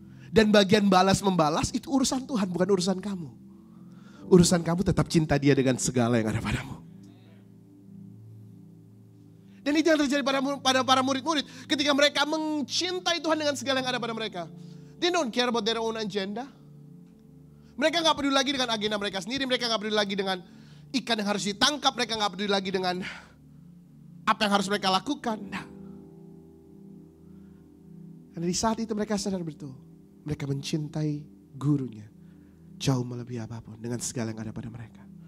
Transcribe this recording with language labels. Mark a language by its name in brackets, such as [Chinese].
[Indonesian] Dan bagian balas membalas itu urusan Tuhan, bukan urusan kamu. Urusan kamu tetap cinta dia dengan segala yang ada padamu. Dan itu yang terjadi pada para murid-murid. Ketika mereka mencintai Tuhan dengan segala yang ada pada mereka. [English] They don't care about their own agenda. [Indonesian] Mereka gak peduli lagi dengan agenda mereka sendiri. Mereka gak peduli lagi dengan ikan yang harus ditangkap. Mereka gak peduli lagi dengan apa yang harus mereka lakukan. Nah. Dan di saat itu mereka sadar betul. Mereka mencintai gurunya jauh melebihi apapun dengan segala yang ada pada mereka.